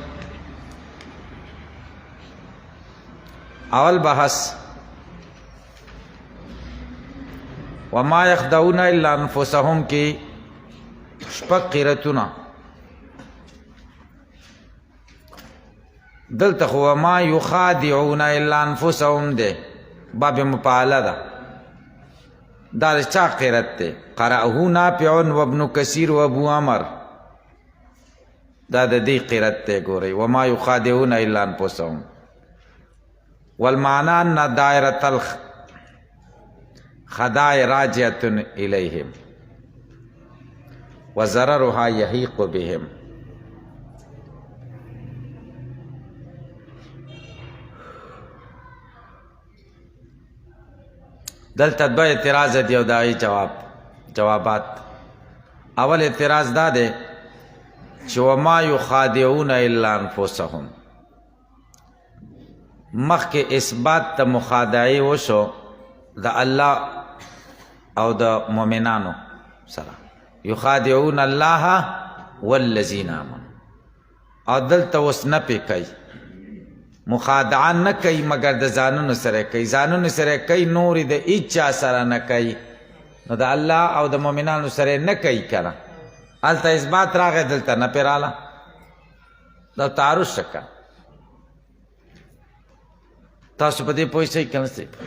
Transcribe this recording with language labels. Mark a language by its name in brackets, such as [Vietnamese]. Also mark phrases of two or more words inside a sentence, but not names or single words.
[Pashto] اول بحث [Arabic] وما يخدعون الا انفسهم [Pashto] کې شپږ قرتونه. دلته خو [Arabic] وما يخادعون الا انفسهم [Pashto] ده [Arabic] باب مفعله [Pashto] ده. دا چا قرت ده؟ [Arabic] قرأه نافع و ابن کثیر و ابو عمر. [Pashto] دا د دې قرت ده. [Arabic] ګورئ وما يخادعون الا انفسهم. والمعنى ان دائره الخداع راجعه اليهم وضررها يحيق بهم. [Pashto] دلته دوه اعتراض دی او دای جوابات. اول اعتراض دا دی چې [Arabic] وما يخادعون الا انفسهم، [Pashto] مخکې اثبات د مخادعې وشو د الله او د مؤمنانو سره. [Arabic] يخادعون الله والذین آمنوا. [Pashto] او دلته اوس نه پې کوي، مخادعه نه کوي مگر د ځانونو سره کوي. ځانونو سره کوي، نورې د هیچا سره نه کوي. نو د الله او د مؤمنانو سره نه کوي کنه. هلته اثبات راغی، دلته نه پې راله. دا تعارض شکه. تاسو په دې پوه شئ که نه شئ؟